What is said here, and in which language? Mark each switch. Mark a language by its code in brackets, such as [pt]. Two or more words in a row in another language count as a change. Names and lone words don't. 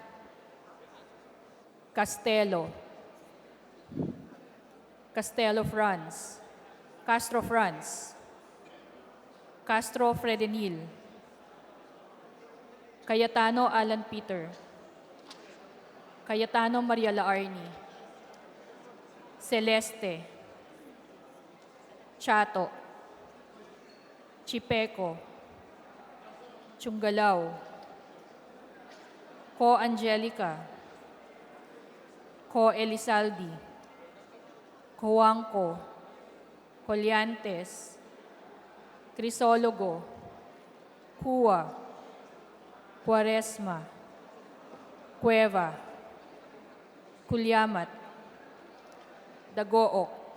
[en] Castelo, Castelo France, Castro France, Castro Fredenil, Cayetano Alan Peter, Cayetano Maria Laarni, Celeste, Chato, Chipeco, Chungalao, Co Angelica, Co Elizaldi, Coanco, Colliantes, Crisologo, Cua, Cuaresma, Cueva, Culyamat, Dagook,